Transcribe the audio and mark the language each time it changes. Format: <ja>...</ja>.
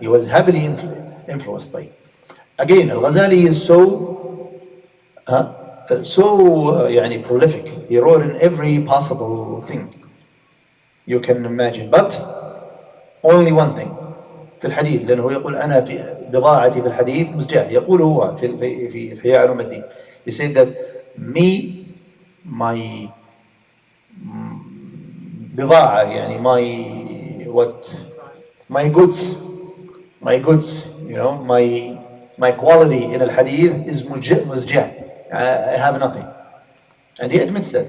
<en>He was heavily influenced by him. Again, al-Ghazali is so prolific. He wrote in every possible thing you can imagine, but only one thing</en> <ar>في الحديث، لأنه يقول أنا في بضاعتي في الحديث مزجاة. يقول هو في إحياء علوم الدين.</ar> <en>He said that my بضاعة my goods, my quality in al-hadith is muzjah. I have nothing. And he admits that.</en>